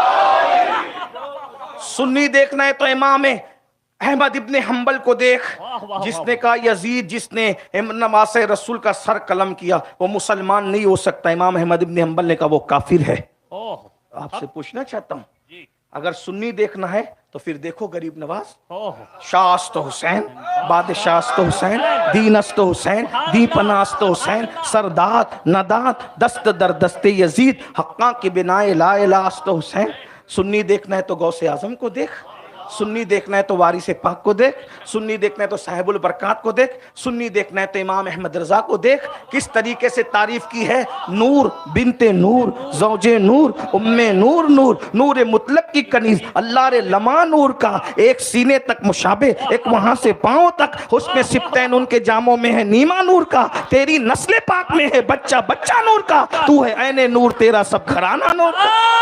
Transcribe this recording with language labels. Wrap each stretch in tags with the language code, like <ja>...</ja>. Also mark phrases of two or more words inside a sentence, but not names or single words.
<ur>سنی دیکھنا ہے تو امام احمد ابن حنبل کو دیکھ, جس نے کہا یزید جس نے نماز رسول کا سر قلم کیا وہ مسلمان نہیں ہو سکتا. امام احمد ابن حنبل نے کہا وہ کافر ہے. آپ سے پوچھنا چاہتا ہوں اگر سنی دیکھنا ہے تو پھر دیکھو غریب نواز,</ur> <fa>شاہ است حسین, بادشاہ است حسین, دین است حسین, دی پناہ است حسین, سرداد نداد دست در دست یزید, حقاں کی بنائے لا الہ است حسین.</fa> <ur>سنی دیکھنا ہے تو غوث اعظم کو دیکھ, سنی دیکھنا ہے تو وارث پاک کو دیکھ, سنی دیکھنا ہے تو صاحب البرکات کو دیکھ, سنی دیکھنا ہے تو امام احمد رضا کو دیکھ. کس طریقے سے تعریف کی ہے, نور بنت نور, زوج نور, ام نور, نور نور مطلق کی کنیز, اللہ رے لما نور کا, ایک سینے تک مشابہ, ایک وہاں سے پاؤں تک, حسن سبتین ان کے جاموں میں ہے نیما نور کا, تیری نسل پاک میں ہے بچہ بچہ نور کا, تو ہے عین نور تیرا سب گھرانہ نور کا.</ur>